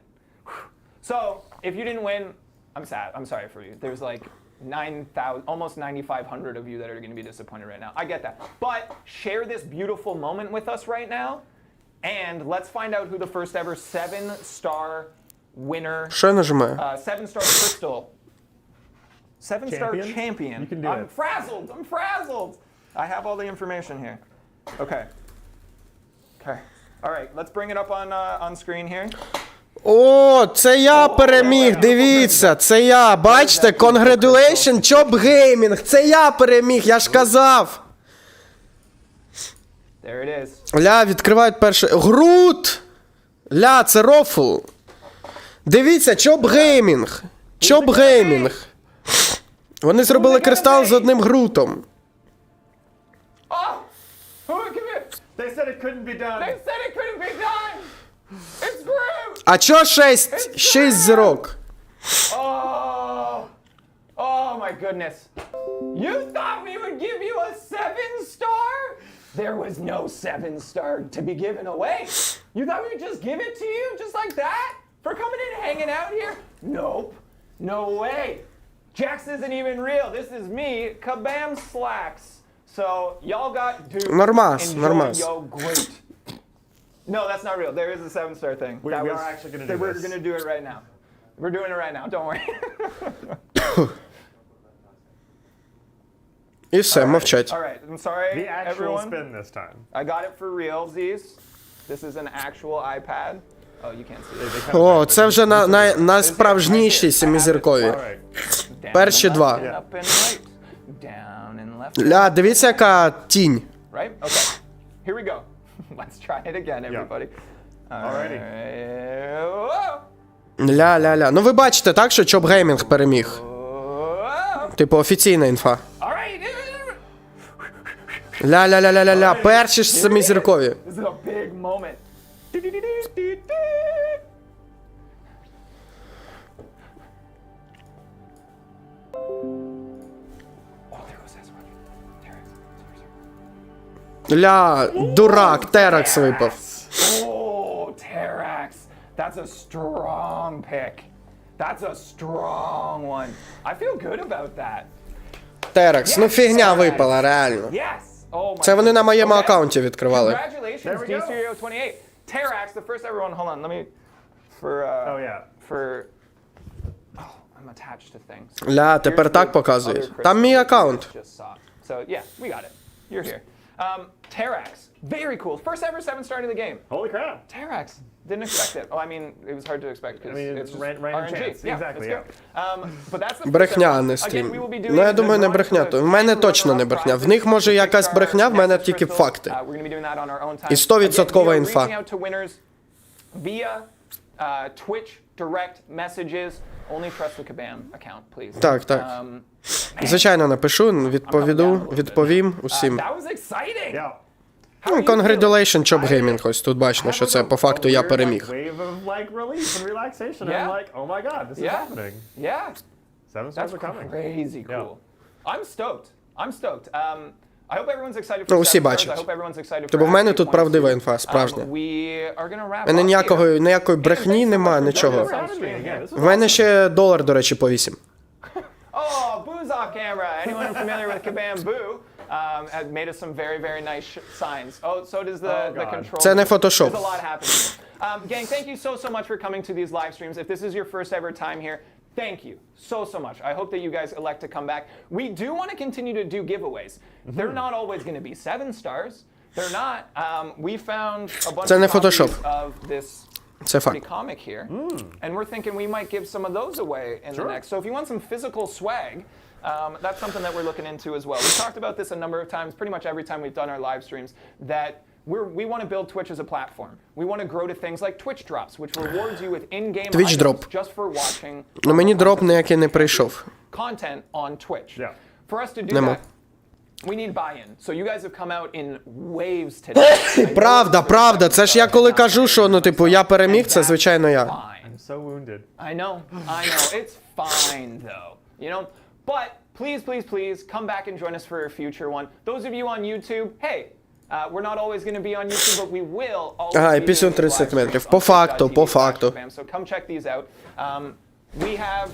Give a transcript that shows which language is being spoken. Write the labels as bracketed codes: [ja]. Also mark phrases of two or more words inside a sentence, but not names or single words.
[en] So if you didn't win, I'm sad. I'm sorry for you. There's like 9,000, almost 9,500 of you that are going to be disappointed right now. I get that. But share this beautiful moment with us right now, and let's find out who the first ever 7-star winner, [uk] Що я нажимаю? [en] 7-star crystal, 7-star Champion? champion. You can do I'm it. frazzled. I'm frazzled. I have all the information here. Okay. Okay. All right. Let's bring it up on screen here. [uk] О, це я переміг, дивіться, це я, бачите, congratulations, Чоп Геймінг, це я переміг, я ж казав. [en] There it is. [uk] Ля, відкривають перше, Грут! Ля, це рофл. Дивіться, Чоп Геймінг, Чоп Геймінг. Вони зробили кристал з одним Грутом. [en] Oh! Who give it? They said it couldn't be done. They said it couldn't be done! It's Groot! [uk] А чо 6 зірок? [en] Oh! Oh my goodness. You thought we would give you a 7-star? There was no 7-star to be given away. You thought we would just give it to you just like that? For coming in and hanging out here? Nope. No way. Jax isn't even real. This is me, Kabam Slacks. So y'all got duped. [uk] Нормас, [en] Enjoy [uk] нормас. [en] yo Groot. No, that's not real. There is a 7-star thing. We are actually gonna do We're this. going to do it right now. We're doing it right now. Don't worry. [uk] І все, мовчать. [en] All right. I'm sorry, The actual everyone. spin this time. I got it for realsies. This is an actual iPad. Oh, you can't see it. [uk] О, це вже найсправжніші семизіркові. Перші два. [en] Up and right. Down and left. [uk] Ля, дивіться, яка тінь. [en] Right? Okay. Here we go. Let's try it again, everybody. Alrighty. Whoa. Ля-ля-ля. [uk] Ну ви бачите, так, що Чоп Геймінг переміг? [en] Whoa. [uk] Типу, офіційна інфа. [en] All right. [uk] Ля-ля-ля-ля-ля-ля. Перші ж семизіркові. [en] This is a big moment. [uk] Ля, дурак, Теракс випав. [en] Oh, Terax. That's a strong pick. That's a strong one. I feel good about that. [uk] Теракс, ну фігня випала, реально. [en] Yes. Oh my. [uk] Це вони на моєму [en] Okay. [uk] аккаунті відкривали. [en] Congratulations, There we go. D-Stereo28. Terax, the first ever one. Hold on, let me. Oh, yeah. Oh, I'm attached to things. [uk] Ля, тепер [en] Here's [uk] так [en] the [uk] показують. [en] other [uk] Там мій [en] crystal [uk] аккаунт. [en] you just saw. So yeah, we got it. You're here. Terax, very cool. First ever 7-star in the game. Holy crap. Terax, didn't expect it. Oh, I mean, it was hard to expect because I mean, it's just random RNG. chance. Yeah, Exactly, that's good. But that's the [uk] Брехня, а [en] first [uk] не [en] ever. Again, [uk] стрім. [en] we will be doing [uk] Ну, я [en] the [uk] думаю, не [en] drawing [uk] брехня. [en] for [uk] То в мене [en] whoever [uk] точно не [en] won [uk] брехня. В [en] prizes, [uk] них може якась [en] 6-star [uk] брехня, в мене [en] Nexus [uk] тільки [en] crystals. [uk] факти. [en] We're gonna be doing that on our own time. [uk] І 100% [en] Again, we are [uk] інфа. [en] reaching out to winners via Twitch direct messages. Only trust the Kabam account, please. [uk] Так, так. Звичайно, напишу, відповім усім. [en] That was exciting. Yeah. How [uk] Ну, [en] are you feeling? [uk] congratulations, Чоп Геймінг. Ось тут бачно, що це по факту я переміг. [en] Wave of like relief and relaxation. Yeah. I'm like, oh my god, this is Yeah. happening. Yeah. 7 stars That's are coming. crazy cool. Yeah. I'm stoked. I'm stoked. I hope everyone's excited for [uk] Ну, усі [en] 7 stars. [uk] бачать. [en] I hope everyone's excited for [uk] Тобто в мене [en] Actu [uk] тут [en] 1 [uk] правдива [en] too. [uk] інфа, справжня. [en] We are gonna wrap [uk] В мене [en] up here. [uk] ніякої брехні нема, нічого. [en] Some stream here. [uk] В мене ще $1, до речі, по 8. [en] Oh, Boo's off camera. Anyone familiar with Kabam Boo had made us some very, very nice signs. Oh, so does the God. control. [uk] Це не Photoshop. [en] There's a lot happening. Gang, thank you so much for coming to these live streams. If this is your first ever time here, thank you so much. I hope that you guys elect to come back. We do want to continue to do giveaways. They're not always going to be 7 stars. They're not. We found a bunch [uk] Це не [en] of [uk] Photoshop. [en] copies of this [uk] Це [en] pretty [uk] факт. [en] comic here, and we're thinking we might give some of those away in the next. So if you want some physical swag, that's something that we're looking into as well. We've talked about this a number of times, pretty much every time we've done our live streams, that we want to build Twitch as a platform. We want to grow to things like Twitch drops, which rewards you with in-game Twitch items drop. just for watching. [uk] Ну мені дроп ніякий не прийшов. [en] Content on Twitch. Yeah. For us to do [uk] Нема. [en] that, we need buy-in. So you guys have come out in waves today. [uk] Правда. Це ж я коли кажу, що, ну, типу, я переміг, це, звичайно, я. [en] Fine. I'm so wounded. I know. It's fine though. You know? But please come back and join us for a future one. Those of you on YouTube, hey, we're not always going to be on YouTube, but we will always [uk] Ага, і [en] be [uk] пісню [en] doing [uk] 30 [en] live [uk] метрів. [en] streams [uk] По [en] on [uk] факту, [en] twitch.tv/Kabam. [uk] по факту. [en] So come check these out. We have